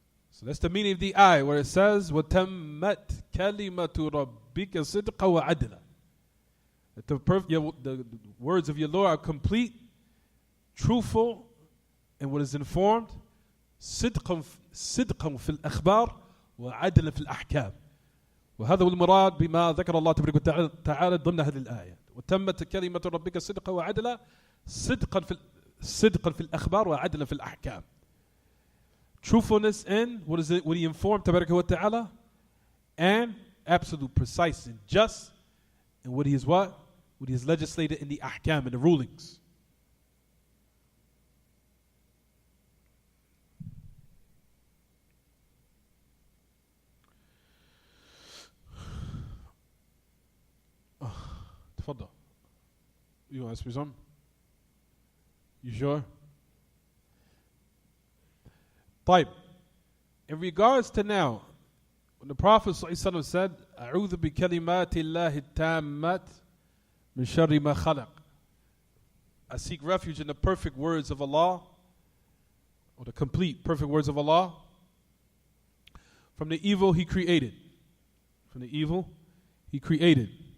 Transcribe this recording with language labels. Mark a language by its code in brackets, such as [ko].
[en] So that's the meaning of the ayah where it says, [ar] وَتَمَّتْ كَلِمَةُ رَبِّكَ صِدْقًا وَعَدْلًا. [en] That the words of your Lord are complete, truthful, and what is informed, [ar] صِدْقًا فِي الْأَخْبَارِ وَعَدْلًا فِي الْأَحْكَامِ. وهذا هو المراد بما ذكر الله تبارك وتعالى ضمن هذه الآية. وتمت كلمة ربك صدقا وعدلا صدقا في الأخبار وعدلا في الأحكام. [en] Truthfulness in what He informed [ar] تبارك وتعالى, [en] and absolute, precise, and just in what He has legislated in the ahkam, in the rulings. [ar] تفضل. [en] You want to ask me something? You sure? [ar] طيب. [en] In regards to now, when the Prophet ﷺ said, [ar] أعوذ بكلمات الله التامات من شر ما خلق. [en] I seek refuge in the perfect words of Allah, or the complete perfect words of Allah, from the evil He created. From the evil He created.